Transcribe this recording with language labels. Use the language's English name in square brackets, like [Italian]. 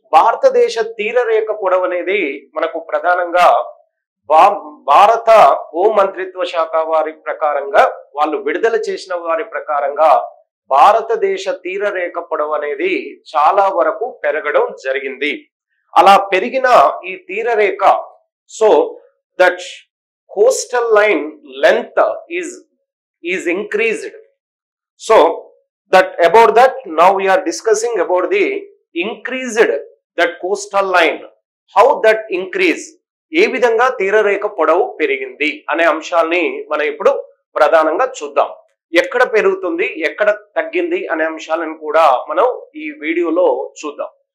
[Telugu] భారతదేశ తీరరేఖ పొడవు అనేది మనకు ప్రధానంగా భారత హోం మంత్రిత్వ శాఖ వారి ప్రకారంగా, వాళ్ళు విడుదల చేసిన వారి ప్రకారంగా భారతదేశ తీరరేఖ పొడవు అనేది చాలా వరకు పెరగడం జరిగింది. అలా పెరిగిన ఈ తీరరేఖ, [English] So that coastal line length is increased. So that about that now we are discussing about the increased that coastal line, how that increase, [Telugu] ఏ విధంగా తీరరేఖ పొడవు పెరిగింది అనే అంశాన్ని మనం ఇప్పుడు ప్రధానంగా చూద్దాం. ఎక్కడ పెరుగుతుంది, ఎక్కడ తగ్గింది అనే అంశాలను కూడా మనం ఈ వీడియోలో చూద్దాం.